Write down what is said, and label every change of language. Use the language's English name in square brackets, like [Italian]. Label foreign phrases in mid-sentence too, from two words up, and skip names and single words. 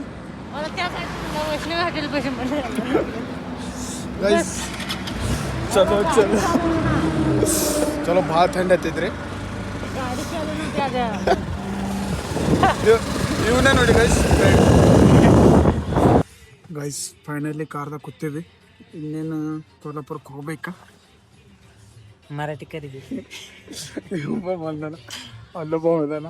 [Marathi] मला त्या साईडला वैष्णवी हॉटेल पाशी म्हणलं. गाइस चलो चलो चलो. [Kannada] ಭಾಳ ಥಂಡಿ ಆಗ್ತೈತ್ರಿ. [Marathi] गाडी चालू द्या [Kannada] ಇವನೇ ನೋಡಿ ಗೈಸ್ ಫೈನಲಿ ಕಾರ್ದಾಗ ಕೂತೀವಿ. ಇನ್ನೇನು ಕೊಲ್ಲಾಪುರಕ್ಕೆ ಹೋಗ್ಬೇಕಾ. ಮರಾಠಿ ಕರೀದಿ. ಒಬ್ಬ ಬಂದಾನ, ಅಲ್ಲೊಬ್ಬ ಹೋದಾನ.